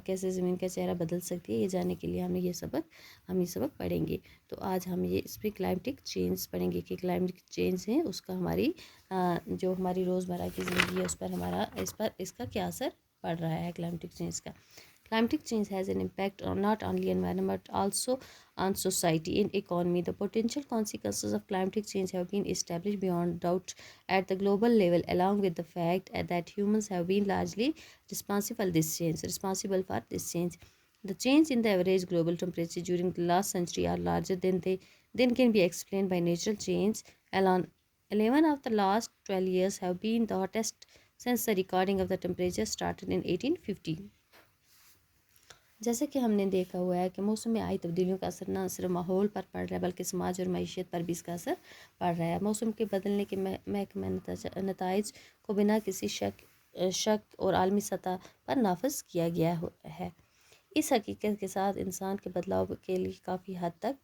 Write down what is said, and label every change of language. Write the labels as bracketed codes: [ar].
[ur] زمین کا چہرہ بدل سکتی ہے، یہ جاننے کے لیے ہم یہ سبق پڑھیں گے۔ تو آج ہم اس پہ کلائمیٹک چینج پڑھیں گے کہ کلائمیٹک چینج ہے اس کا جو ہماری روزمرہ کی زندگی ہے اس کا کیا اثر پڑ رہا ہے کلائمیٹک چینج کا۔ [en] Climatic change has an impact on not only environment but also on society and economy. The potential consequences of climatic change have been established beyond doubt at the global level, along with the fact that humans have been largely responsible for this change. The change in the average global temperature during the last century are larger than can be explained by natural change alone. 11 of the last 12 years have been the hottest since the recording of the temperature started in 1850. [ur] جیسے کہ ہم نے دیکھا ہوا ہے کہ موسم میں آئی تبدیلیوں کا اثر نہ صرف ماحول پر پڑ رہا ہے بلکہ سماج اور معیشت پر بھی اس کا اثر پڑ رہا ہے۔ موسم کے بدلنے کے محکمہ نتائج کو بنا کسی شک اور عالمی سطح پر نافذ کیا گیا ہے۔ اس حقیقت کے ساتھ انسان بدلاؤ کے لیے کافی حد